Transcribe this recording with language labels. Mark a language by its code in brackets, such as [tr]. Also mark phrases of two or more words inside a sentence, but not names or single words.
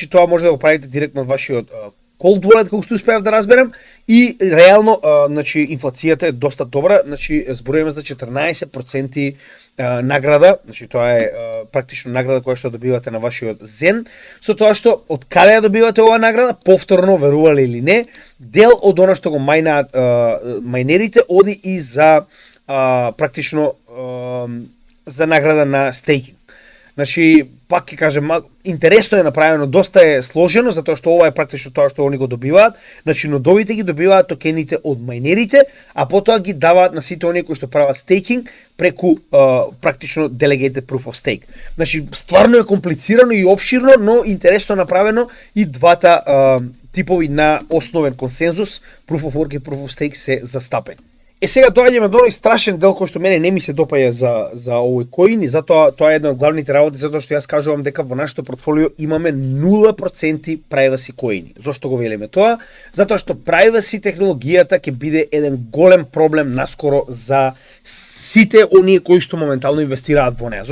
[mk] тоа може да го правите директно од вашиот [en] cold wallet, [mk] како што успеав да разберам, и реално, значи, инфлацијата е доста добра, значи, зборуваме за 14% награда, значи, тоа е практично награда која што добивате на вашиот Zen, со тоа што, од каде ја добивате оваа награда, повторно, верувале или не, дел од она што го мајнаат мајнерите, оди и за практично за награда на стейкинг. Значи, пак ќе кажем, интересно е направено, доста е сложено, затоа што ова е практично тоа што они го добиваат. Значи, нодовите ги добиваат токените од мајнерите, а потоа ги даваат на сите оние кои што прават стейкинг преку практично [en] delegated proof of stake. [mk] Значи, стварно е комплицирано и обширно, но интересно направено и двата типови на основен консензус, [en] proof of work и proof of stake [mk] се застапени. Сега доаѓаме до оној страшен дел кој што мене не ми се допаја за овој коин и затоа тоа е една од главните работи, затоа што јас кажувам дека во нашето портфолио имаме 0% privacy коини. Зошто го велиме тоа? Затоа што privacy технологијата ќе биде еден голем проблем наскоро за сите оние кои што моментално инвестираат во неа.